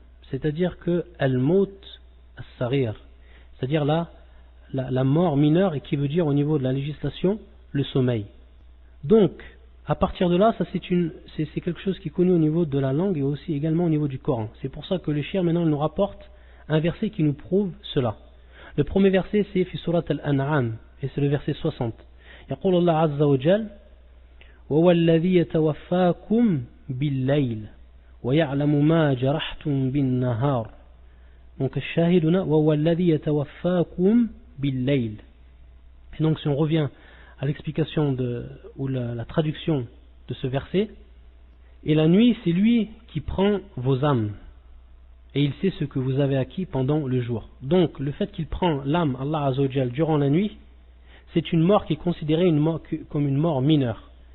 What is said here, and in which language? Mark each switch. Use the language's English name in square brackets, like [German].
[French] C'est-à-dire que [Arabic] al-maut as-saghir, [French] c'est-à-dire la mort mineure et qui veut dire au niveau de la législation le sommeil. Donc à partir de là, ça c'est quelque chose qui est connu au niveau de la langue et aussi également au niveau du Coran. C'est pour ça que le shir maintenant nous rapporte un verset qui nous prouve cela. Le premier verset c'est fi surat al-An'am et c'est le verset 60. [Arabic] يقول الله عز وجل وهو الذي يتوفاكم بالليل ويعلم ما جرحتم بالنهار. [French] Donc [Arabic] الشاهد هنا وهو الذي يتوفاكم بالليل. [French] Et donc si on revient à l'explication ou la traduction de ce verset, et la nuit c'est lui qui prend vos âmes et il sait ce que vous avez acquis pendant le jour. Donc le fait qu'il prend l'âme Allah Azza wa Jal durant la nuit, c'est une mort qui est considérée comme une mort mineure.